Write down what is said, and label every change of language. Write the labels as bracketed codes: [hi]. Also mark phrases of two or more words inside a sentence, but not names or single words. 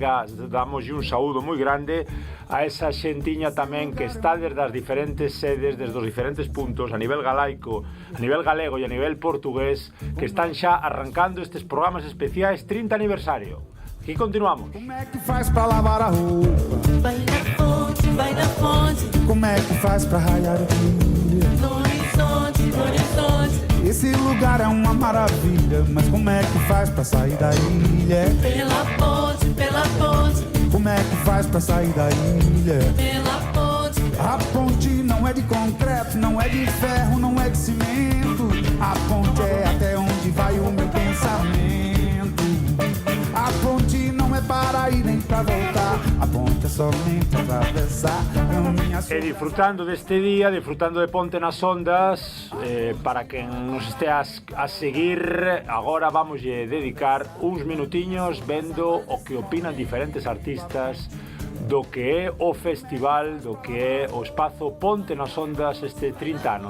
[gl] Damos un saúdo moi grande a esa xentiña tamén que está desde as diferentes sedes, desde os diferentes puntos, a nivel galaico, a nivel galego e a nivel portugués, que están xa arrancando estes programas especiais 30 aniversario. Aquí continuamos. [pt] Como é que faz pra lavar a roupa? Vai na fonte, vai na fonte. Como é que faz pra raiar o dia? No horizonte, no horizonte. Esse lugar é uma maravilha, mas como é que faz pra sair da ilha? Pela ponte, pela ponte. Como é que faz pra sair da ilha? Pela ponte. A ponte não é de concreto, não é de ferro, não é de cimento. A ponte é até onde vai o meu pensamento. A ponte não é para ir nem para voltar, a ponte é somente atravessar. [gl] E disfrutando deste día, disfrutando de Ponte nas Ondas, para quen nos este a seguir, agora vamos dedicar uns minutiños vendo o que opinan diferentes artistas do que é o festival, do que é o espazo Ponte nas Ondas este 30 anos.